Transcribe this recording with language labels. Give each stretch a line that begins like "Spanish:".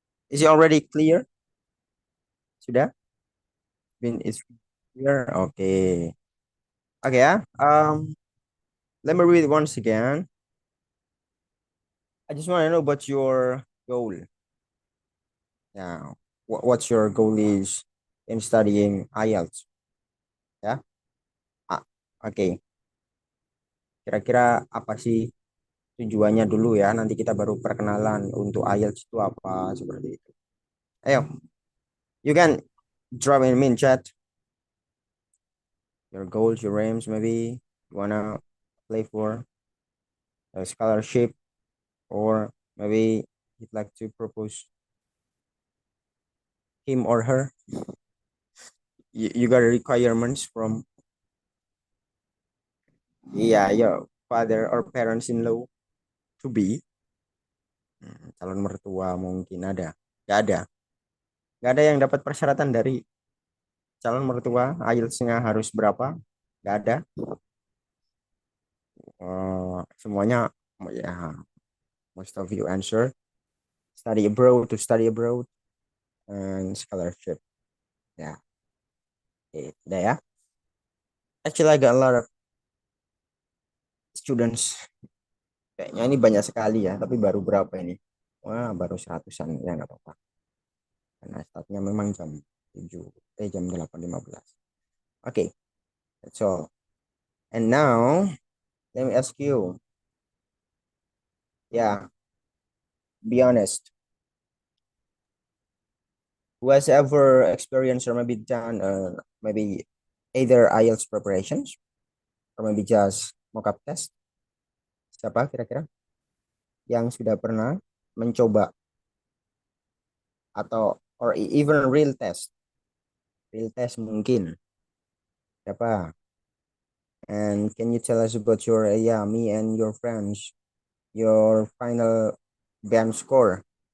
English: Is it already clear?
Indonesian: Sudah?
English: Been is clear? Okay. Okay ya. Let me read once again. I just want to know about your goal. Yeah. What's your goal is in studying IELTS? Ya. Ah, Oke.
Indonesian: Kira-kira apa sih tujuannya dulu ya? Nanti kita baru perkenalan untuk IELTS itu apa seperti itu.
English: Ayo, you can drop in main chat your goals, your aims, maybe you wanna play for a scholarship, or maybe you'd like to propose him or her. You got requirements from your father or parents in law to be.
Indonesian: Calon mertua mungkin ada. Gak ada. Gak ada yang dapat persyaratan dari calon mertua. IELTS-nya harus berapa? Gak ada. Semuanya ya,
English: most of you answer study abroad and scholarship.
Indonesian: Ya, udah ya.
English: Actually, I got a lot of students.
Indonesian: Kayaknya ini banyak sekali ya, tapi baru berapa ini? Wah, baru seratusan ya nggak apa-apa. Karena startnya memang jam 7, jam 8.15.
English: Oke, that's all. And now, let me ask you. Yeah, be honest. Who has ever experienced or maybe done maybe either IELTS preparations or maybe just mock-up test?
Indonesian: Siapa kira-kira yang sudah pernah mencoba atau
English: or even real test?
Indonesian: Real test mungkin. Siapa?
English: And can you tell us about your me and your friends, your final band score?